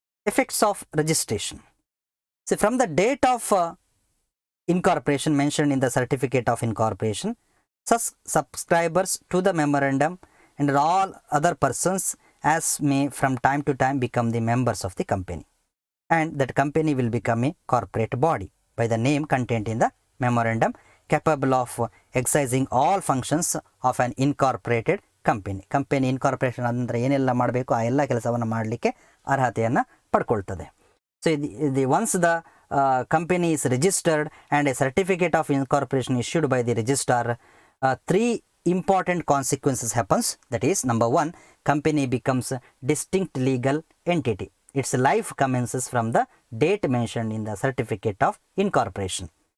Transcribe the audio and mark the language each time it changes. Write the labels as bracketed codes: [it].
[en] Effects of registration. So from the date of incorporation mentioned in the certificate of incorporation, such subscribers to the memorandum and all other persons as may from time to time become the members of the company, and that company will become a corporate body by the name contained in the memorandum, capable of exercising all functions of an incorporated company. [kn] Company incorporation ಅಂದ್ರೆ ಏನೆಲ್ಲ ಮಾಡಬೇಕು ಆ ಎಲ್ಲ ಕೆಲಸವನ್ನು ಮಾಡಲಿಕ್ಕೆ ಅರ್ಹತೆಯನ್ನು ಪಡ್ಕೊಳ್ತದೆ. [en] So once the company is registered and a certificate of incorporation issued by the registrar, 3 important consequences happens. That is, number 1, company becomes a distinct legal entity. Its life commences from the date mentioned in the certificate of incorporation.